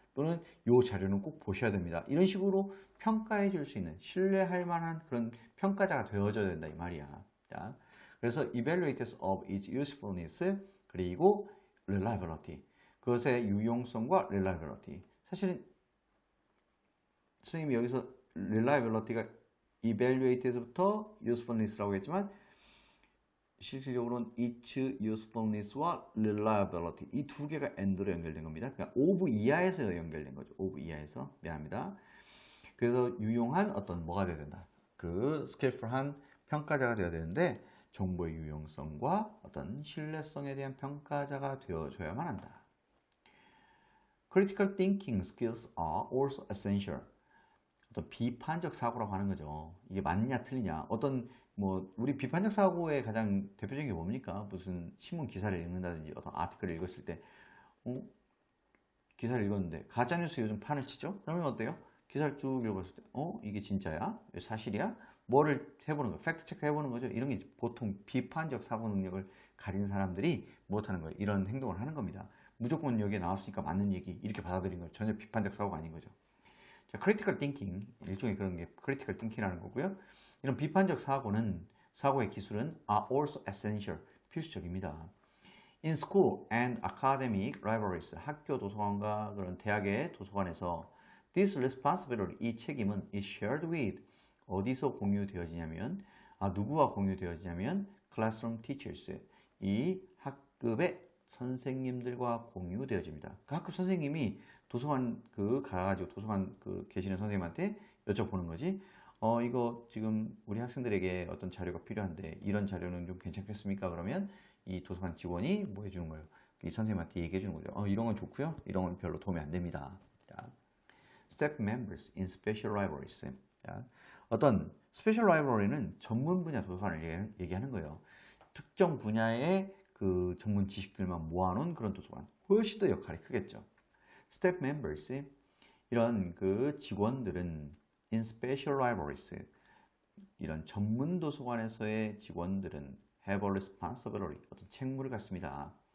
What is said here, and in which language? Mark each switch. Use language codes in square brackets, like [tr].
[ko] 또는 이 자료는 꼭 보셔야 됩니다. 이런 식으로 평가해 줄 수 있는 신뢰할 만한 그런 평가자가 되어줘야 된다 이 말이야. 자, 그래서 [en] evaluators of its usefulness [ko] 그리고 [en] reliability, [ko] 그것의 유용성과 [en] reliability. [ko] 사실은 선생님이 여기서 reliability가 evaluate에서부터 usefulness라고 했지만 실질적으로는 [en] its usefulness [ko] 와 reliability 이 두 개가 and로 연결된 겁니다. 그러니까 of 이하에서 연결된 거죠. of 이하에서. 미안합니다. 그래서 유용한 어떤 뭐가 되어야 된다. skillful한 평가자가 되어야 되는데 정보의 유용성과 어떤 신뢰성에 대한 평가자가 되어줘야만 한다. [en] Critical thinking skills are also essential. [ko] 어떤 비판적 사고라고 하는 거죠. 이게 맞냐 틀리냐. 우리 비판적 사고의 가장 대표적인 게 뭡니까? 무슨 신문 기사를 읽는다든지 어떤 아티클을 읽었을 때 기사를 읽었는데 가짜뉴스 요즘 판을 치죠? 그러면 어때요? 기사를 쭉 읽었을 때 이게 진짜야? 사실이야? 뭐를 해보는 거, 팩트 체크 해보는 거죠. 이런 게 보통 비판적 사고 능력을 가진 사람들이 못하는 거예요. 이런 행동을 하는 겁니다. 무조건 여기에 나왔으니까 맞는 얘기 이렇게 받아들이는 거예요. 전혀 비판적 사고가 아닌 거죠. 자, critical thinking, 일종의 그런 게 critical thinking이라는 거고요. 이런 비판적 사고의 기술은 [en] are also essential, [ko] 필수적입니다. [en] In school and academic libraries, [ko] 학교 도서관과 그런 대학의 도서관에서 [en] this responsibility, [ko] 이 책임은 [en] is shared with [ko] 어디서 공유되어지냐면 누구와 공유되어지냐면 [en] classroom teachers, [ko] 이 학급의 선생님들과 공유되어집니다. 그 학급 선생님이 도서관 가가지고 도서관 계시는 선생님한테 여쭤보는 거지. 이거 지금 우리 학생들에게 어떤 자료가 필요한데 이런 자료는 좀 괜찮겠습니까? 그러면 이 도서관 직원이 뭐 해주는 거예요? 이 선생님한테 얘기해 주는 거죠. 이런 건 좋고요. 이런 건 별로 도움이 안 됩니다. [en] 자, staff members in special libraries. [ko] 자, 어떤 스페셜 라이브러리는 전문 분야 도서관을 얘기하는 거예요. 특정 분야의 그 전문 지식들만 모아놓은 그런 도서관. 훨씬 더 역할이 크겠죠. [en] staff members, [ko] 이런 그 직원들은 [en] in special libraries, [ko] 이런 전문 도서관에서의 직원들은 [en] have a responsibility, [ko] 어떤 책무를 갖습니다.